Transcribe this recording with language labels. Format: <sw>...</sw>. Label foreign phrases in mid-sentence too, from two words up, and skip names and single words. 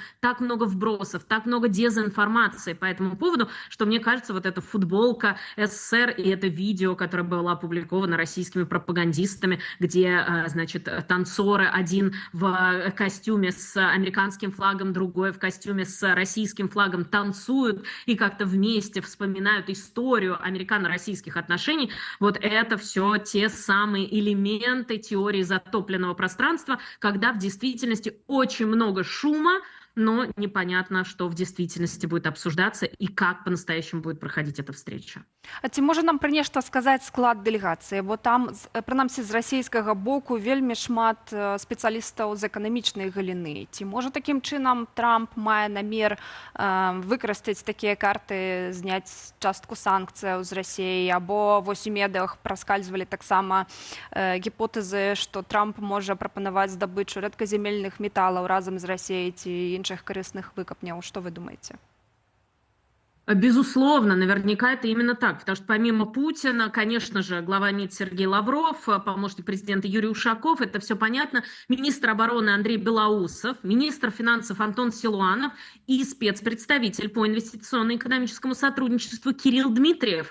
<ru>Так много вбросов, так много дезинформации по этому поводу, что мне кажется, вот эта футболка СССР и это видео, которое было опубликовано российскими пропагандистами, где, значит, танцоры, один в костюме с американским флагом, другой в костюме с российским флагом танцуют и как-то вместе вспоминают историю американо-российских отношений. Вот это все те самые элементы теории затопленного пространства, когда в действительности очень много шума, но непонятно, что в действительности будет обсуждаться и как по-настоящему будет проходить эта встреча.</ru> <be>А ці можа нам пра нешта сказаць склад дэлегацыі, бо там, прынамсі з расійскага боку, вельмі шмат спецыялістаў з эканамічнай галіны. Ці можа такім чынам Трамп мае намер выкарыстаць такія карты, зняць частку санкцыяў з Расіі, або вось у медыях праскальзвалі таксама гіпотэзы, што Трамп можа прапанаваць здабычу рэдказямельных металаў разам з Расіяй ці іншых карысных выкапняў.</be> <ru>Что вы думаете? Безусловно, наверняка это именно так, потому что помимо Путина, конечно же, глава МИД Сергей Лавров, помощник президента Юрий Ушаков, это все понятно, министр обороны Андрей Белоусов, министр финансов Антон Силуанов и спецпредставитель по инвестиционно-экономическому сотрудничеству Кирилл Дмитриев.</ru>